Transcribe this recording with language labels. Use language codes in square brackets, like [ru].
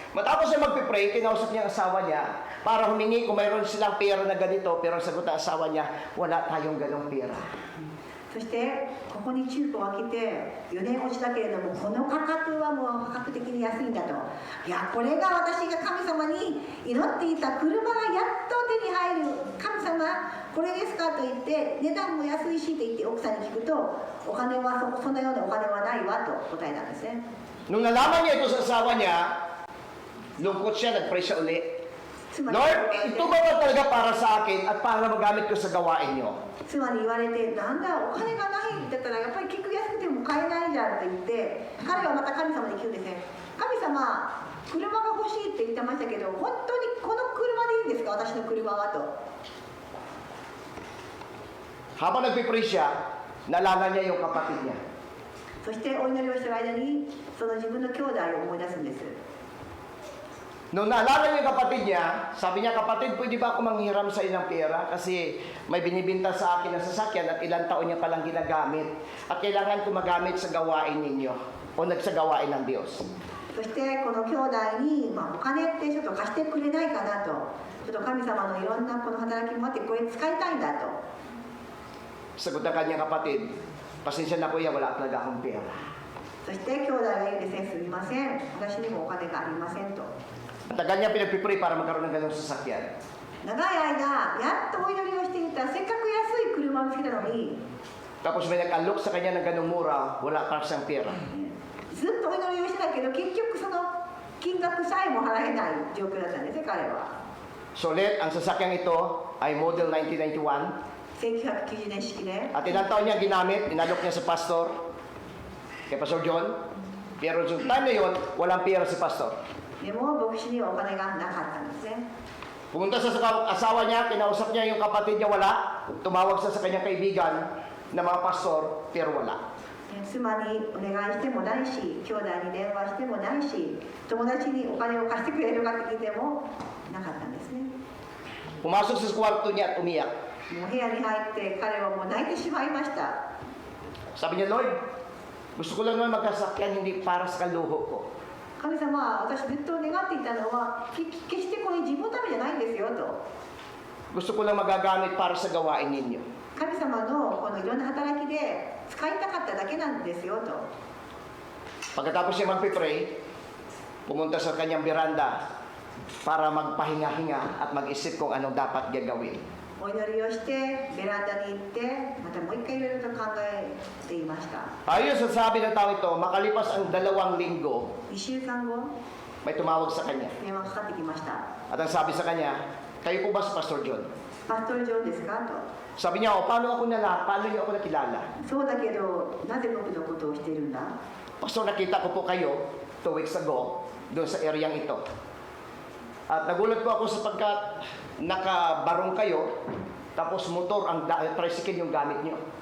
[tl] Matapos na magpipray, kinausap niya ang asawa niya para humingi kung mayroon silang pera na ganito, pero ang sagot ng asawa niya, wala tayong ganong pera. [ja] そしてここに中古が来て4年落ちだけれども、この価格はもう破格的に安いんだと。いや、これが私が神様に祈っていた車がやっと手に入る、神様これですかと言って、値段も安いしと言って奥さんに聞くと、お金はそんなようなお金はないわと答えたんですね。 [tl] Nung nalaman niya ito sa asawa niya, lungkot siya, nag-pray siya uli. Lord, ito ba talaga para sa akin at para magamit ko sa gawain niyo? [ja] 妻に言われて、なんだお金がないって言ったらやっぱり結局安くても買えないじゃんって言って、彼はまた神様に聞くんですね。神様、車が欲しいって言ってましたけど、本当にこの車でいいんですか、私の車はと。 [tl] Habang nagpipray siya, naalala niya yung kapatid niya. [ja] そしてお祈りをしている間にその自分の兄弟を思い出すんです。 [tl] Nung naalala niya yung kapatid niya, sabi niya, kapatid, pwede ba ako manghiram sa iyo ng pera? Kasi may binibinta sa akin na sasakyan at ilang taon niya palang ginagamit. At kailangan ko magamit sa gawain ninyo o nagsagawain ng Diyos. [ja] そしてこの兄弟に、お金ってちょっと貸してくれないかなと、ちょっと神様のいろんなこの働きもあってこれ使いたいんだと。 [tl] Sagot ng kanyang kapatid, pasensya na kuya, wala talaga akong pera. [ja] そして兄弟が言うんですね、すみません、私にもお金がありませんと。 [tl] Ang tagal niya pinagpipray para magkaroon ng ganong sasakyan. [ja] 長い間、やっとお祈りをしていた、せっかく安い車を見つけたのに、 [tl] Tapos may nag-alok sa kanya ng ganong mura, wala pa siyang pera. [ja] ずっとお祈りをしてたけど、結局その金額さえも払えない状況だったんですね、彼は。 [tl] So ulit, ang sasakyan ito ay model 1991. [ja] 1990年式で、 [tl] At ilang taon niya ginamit, inalok niya sa pastor, kay Pastor John. Pero sa time na yun, walang pera si pastor. [ja] でも牧師にはお金がなかったんですね。 [tl] Pumunta sa asawa niya, kinausap niya yung kapatid niya, wala. Tumawag sa kanyang kaibigan na mga pastor, pero wala. [ja] 妻にお願いしてもないし、兄弟に電話してもないし、友達にお金を貸してくれるかって聞いてもなかったんですね。 [tl] Pumasok sa kwarto niya at umiyak. [ja] もう部屋に入って彼はもう泣いてしまいました。 [tl] Sabi niya, Lord, gusto ko lang naman magkasakyan, hindi para sa kaluho ko. [ja] 神様は私ずっと願っていたのは決してこれ自分のためじゃないんですよと。 [tl] Gusto ko lang magagamit para sa gawain ninyo. [ja] 神様のこのいろんな働きで使いたかっただけなんですよと。 [tl] Pagkatapos siya magpipray, pumunta sa kanyang beranda para magpahinga-hinga at mag-isip kung anong dapat gagawin. [ja] お祈りをしてベランダに行ってまたもう一回いろいろと考えていました。 [tl] Ayon sa sabi ng tao ito, makalipas ang 2 linggo, [ja] 2週間後 [tl] may tumawag sa kanya. [ja] 電話かかってきました。 [tl] At ang sabi sa kanya, kayo po ba si Pastor John? [ja] パストル上ですかと。 [tl] Sabi niya, paano niyo ako nakilala? [ja] そうだけどなぜ僕のことをしているんだ。 [tl] Pastor, nakita ko po kayo [en] 2 weeks ago [tl] doon sa areang ito. At nagulat po ako sapagkat nakabarong kayo, tapos motor ang tricycle yung gamit niyo.